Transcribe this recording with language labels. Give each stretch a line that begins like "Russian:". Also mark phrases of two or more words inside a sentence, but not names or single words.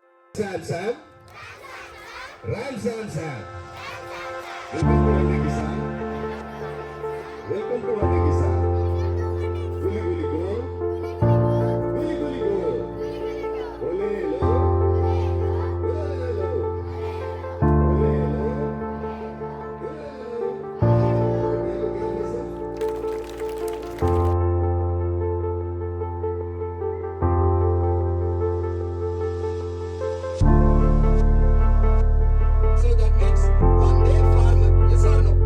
English: Sam, Sam. Ram, Sam, Sam. Welcome to One Day Kisan. Welcome to One Day Kisan. Guli guli go. Guli guli go. Ole lo. Ole lo. Ole lo. So that means one day farmer, yes or no?